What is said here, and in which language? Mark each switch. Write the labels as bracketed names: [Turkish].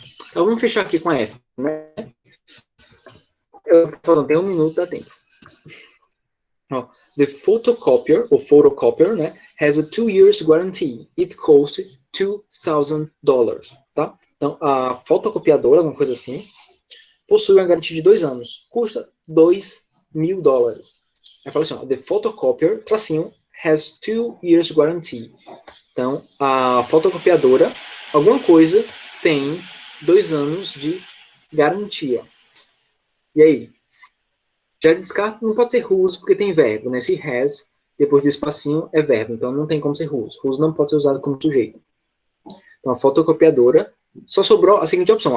[Portuguese] Então, vamos fechar aqui com a F, né? Eu falando, tem 1 minuto, dá tempo. [English] The photocopier, ou photocopier, né, has a 2 years guarantee. It costs $2,000, tá? [Portuguese] Então, a fotocopiadora, alguma coisa assim, possui uma garantia de 2 anos. Custa $2.000. Aí fala assim, ó, [English] the photocopier, [Portuguese] tracinho, [English] has 2 years guarantee. [Portuguese] Então, a fotocopiadora, alguma coisa, tem 2 anos de garantia. E aí? Já descarta, não pode ser whose, porque tem verbo, né? Se has, depois do espacinho, é verbo. Então, não tem como ser whose. Whose não pode ser usado como sujeito. Então, a fotocopiadora, só sobrou a seguinte opção.